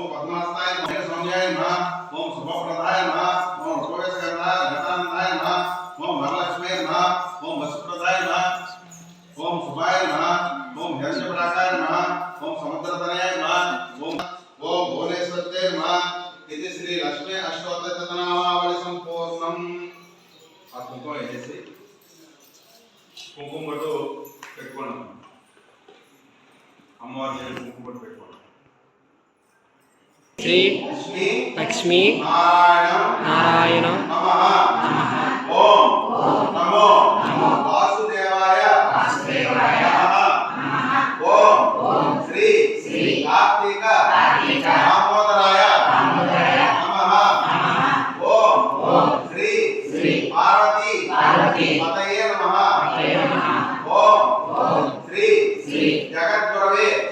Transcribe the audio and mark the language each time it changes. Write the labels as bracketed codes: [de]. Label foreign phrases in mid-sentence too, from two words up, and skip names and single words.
[sa] पद्मास्ताय नमः सौम्याय नमः ओम शुभप्रदाय नमः ओम शुभस्कंधाय घटानंदाय नमः ओम वरलक्ष्मी नमः ओम वसुप्रदाय नमः ओम शुभाय नमः ओम हिरण्यपराकाय नमः ओम समुद्रतनयाय नमः ओम भुवनेश्वरते नमः इति श्री लक्ष्मी अष्टोत्तरशतनामावళి संपूर्णम [te] ఆ కుంకుమ వేసి కుంకుమ బొట్టు పెట్టుకోండి అమ్మవారి దగ్గర కుంకుమ బొట్టు పెట్టుకోండి [sa] శ్రీ లక్ష్మీ నారాయణ నమః ఓం నమో వాసుదేవాయ నమః ఓం శ్రీ కార్తీక దామోదరాయ నమః ఓం శ్రీ పార్వతీ పతయే నమః ఓం శ్రీ జగద్గురవే